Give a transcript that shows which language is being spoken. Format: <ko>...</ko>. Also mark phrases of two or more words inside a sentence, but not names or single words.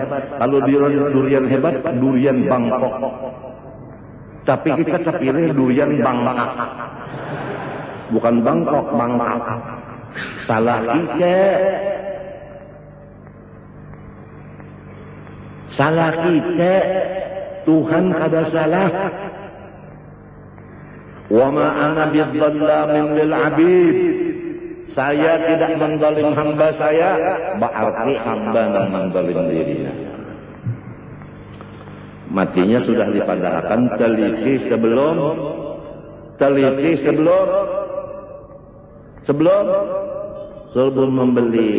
<id>Kalau durian hebat, durian Bangkok. Tapi kita pilih durian Bangkak. Bukan Bangkok, Bangkak. Salah kita. Salah kita.</id> <bjn>Tuhan kada salah.</bjn> <ar>Wa ma ana bidzallamin lil 'abid.</ar> <id>Saya tidak menzalim hamba saya, berarti hamba yang menzalim dirinya.</id> <bjn>Matinya sudah dipadahkan, teliti sebelum membeli.</bjn>